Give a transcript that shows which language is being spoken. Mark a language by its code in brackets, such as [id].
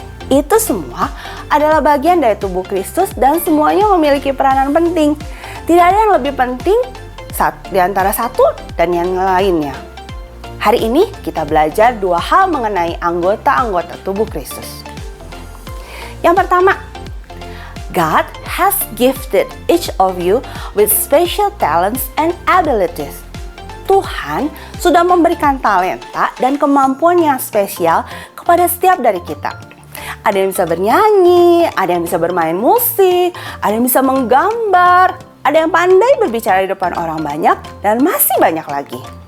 [id] Itu semua adalah bagian dari tubuh Kristus dan semuanya memiliki peranan penting. Tidak ada yang lebih penting di antara satu dan yang lainnya. Hari ini kita belajar dua hal mengenai anggota-anggota tubuh Kristus. Yang pertama, [en] God has gifted each of you with special talents and abilities. [id] Tuhan sudah memberikan talenta dan kemampuan yang spesial kepada setiap dari kita. Ada yang bisa bernyanyi, ada yang bisa bermain musik, ada yang bisa menggambar, ada yang pandai berbicara di depan orang banyak, dan masih banyak lagi.